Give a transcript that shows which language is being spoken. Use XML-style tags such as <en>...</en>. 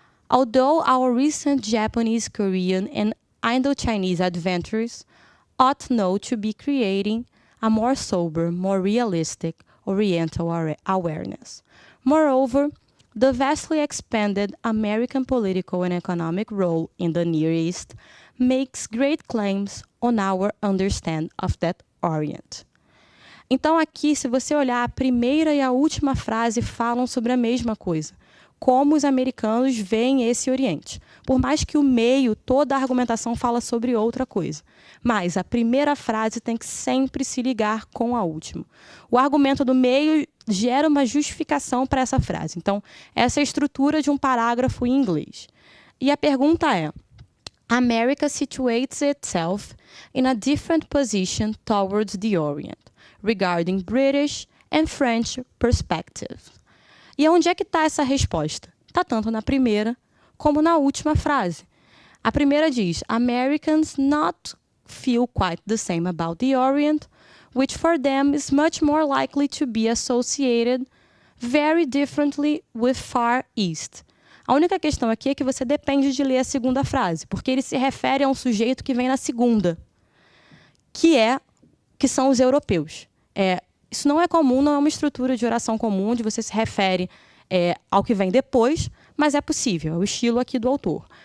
<en>Although our recent Japanese, Korean, and Indo-Chinese adventures ought now to be creating a more sober, more realistic Oriental awareness. Moreover, the vastly expanded American political and economic role in the Near East makes great claims on our understanding of that Orient.</en> <pt>Então aqui, se você olhar, a primeira e a última frase falam sobre a mesma coisa. Como os americanos veem esse Oriente. Por mais que o meio, toda a argumentação fala sobre outra coisa. Mas a primeira frase tem que sempre se ligar com a última. O argumento do meio gera uma justificação para essa frase. Então, essa é a estrutura de um parágrafo em inglês. E a pergunta é:</pt> <en>America situates itself in a different position towards the Orient, regarding British and French perspective.</en> <pt>E onde é que está essa resposta? Está tanto na primeira como na última frase. A primeira diz:</pt> <en>Americans not feel quite the same about the Orient, which for them is much more likely to be associated very differently with Far East.</en> <pt>A única questão aqui é que você depende de ler a segunda frase, porque ele se refere a um sujeito que vem na segunda, que são os europeus. Isso não é comum, não é uma estrutura de oração comum, onde você se refere ao que vem depois, mas é possível, é o estilo aqui do autor.</pt>